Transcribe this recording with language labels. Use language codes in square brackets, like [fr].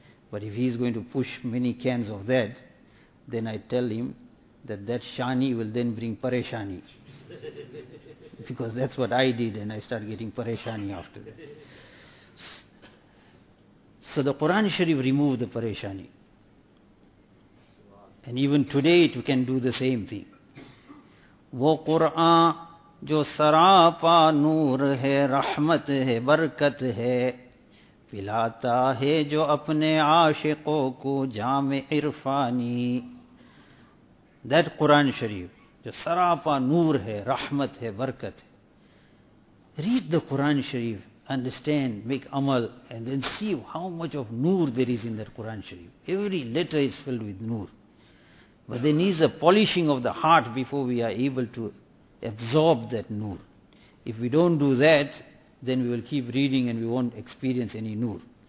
[en] But if he is going to push many cans of that, then I tell him that that shani will then bring pareshani. Because that's what I did, and I start getting pareshani after that. So the Quran Sharif removed the pareshani. And even today it can do the same thing. [ur] Wo Quran جو سراپا نور ہے رحمت ہے برکت ہے پلاتا ہے جو اپنے عاشقوں کو جام عرفانی. [en] That Quran Sharif, [ur] جو سراپا نور ہے رحمت ہے برکت ہے. [en] Read the Quran Sharif, understand, make amal, and then see how much of noor there is in that Quran Sharif. Every letter is filled with noor. But there needs a polishing of the heart before we are able to absorb that noor. If we don't do that, then we will keep reading and we won't experience any noor.